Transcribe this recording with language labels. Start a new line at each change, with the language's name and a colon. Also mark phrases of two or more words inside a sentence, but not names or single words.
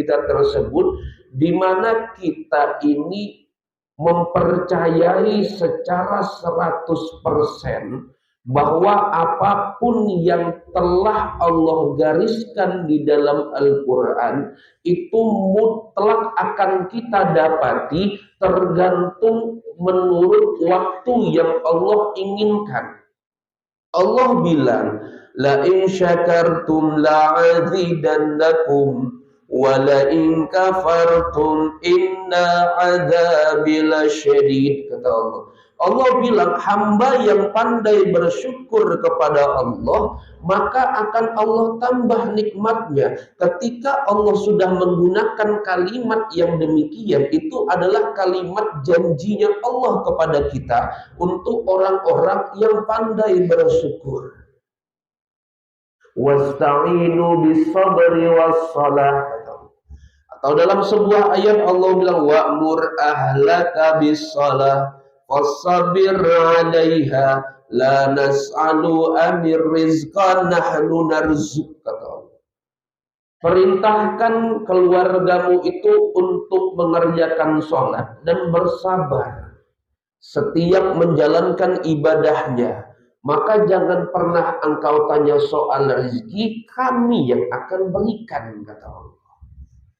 Indonesian: kita tersebut, di mana kita ini mempercayai secara 100% bahwa apapun yang telah Allah gariskan di dalam Al-Quran itu mutlak akan kita dapati, tergantung menurut waktu yang Allah inginkan. Allah bilang,
Arabic: لئن شكرتم لأزيدنكم ولئن كفرتم إن عذابي لشديد,
Indonesian: kata Allah. Allah bilang, hamba yang pandai bersyukur kepada Allah, maka akan Allah tambah nikmatnya. Ketika Allah sudah menggunakan kalimat yang demikian, itu adalah kalimat janjinya Allah kepada kita untuk orang-orang yang pandai bersyukur.
Arabic: واستعينوا بالصبر والصلاة.
Indonesian: Atau dalam sebuah ayat Allah bilang,
Arabic: وأمر أهلك بالصلاة واصطبر عليها لا نسألك رزقا نحن نرزقك,
Indonesian: kata Allah. Perintahkan keluargamu itu untuk mengerjakan sholat dan bersabar setiap menjalankan ibadahnya, maka jangan pernah engkau tanya soal rezeki, kami yang akan berikan, kata Allah.